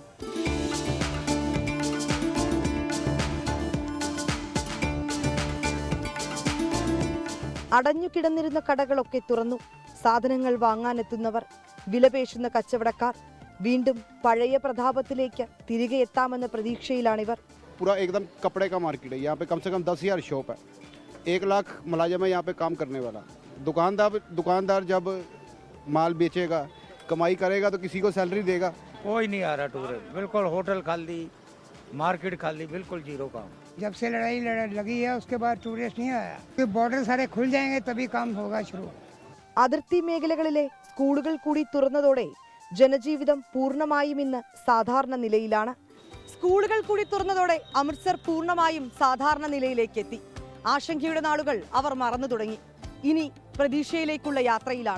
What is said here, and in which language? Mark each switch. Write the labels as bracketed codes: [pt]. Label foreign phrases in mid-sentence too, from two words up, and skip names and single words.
[ml] അടഞ്ഞുകിടന്നിരുന്ന കടകളൊക്കെ തുറന്നു. സാധനങ്ങൾ വാങ്ങാനെത്തുന്നവർ, വിലപേശുന്ന കച്ചവടക്കാർ വീണ്ടും പഴയ പ്രതാപത്തിലേക്ക് തിരികെ എത്താമെന്ന പ്രതീക്ഷയിലാണിവർ. [hi] पूरा एकदम कपड़े का मार्केट है। यहाँ पे कम से कम 10,000 शॉप है। 1 लाख मुलाजिम है यहाँ पे काम करने वाला। दुकानदार जब माल बेचेगा, कमाई करेगा तो किसी को सैलरी देगा। कोई नहीं आ रहा टूरिस्ट, बिल्कुल होटल खाली, मार्केट खाली, बिल्कुल जीरो काम। जब से लड़ाई लगी है उसके बाद टूरिस्ट नहीं आया। बॉर्डर सारे खुल जाएंगे तभी काम होगा शुरू। [ml] അതിർത്തി മേഖലകളിലെ സ്കൂളുകൾ കൂടി തുറന്നതോടെ ജനജീവിതം പൂർണ്ണമായും ഇന്ന് സാധാരണ നിലയിലാണ്. സ്കൂളുകൾ കൂടി തുറന്നതോടെ അമൃത്സർ പൂർണ്ണമായും സാധാരണ നിലയിലേക്ക് എത്തി. ആശങ്കയുടെ നാളുകൾ അവർ മറന്നു തുടങ്ങി. ഇനി പ്രതീക്ഷയിലേക്കുള്ള യാത്രയിലാണ്.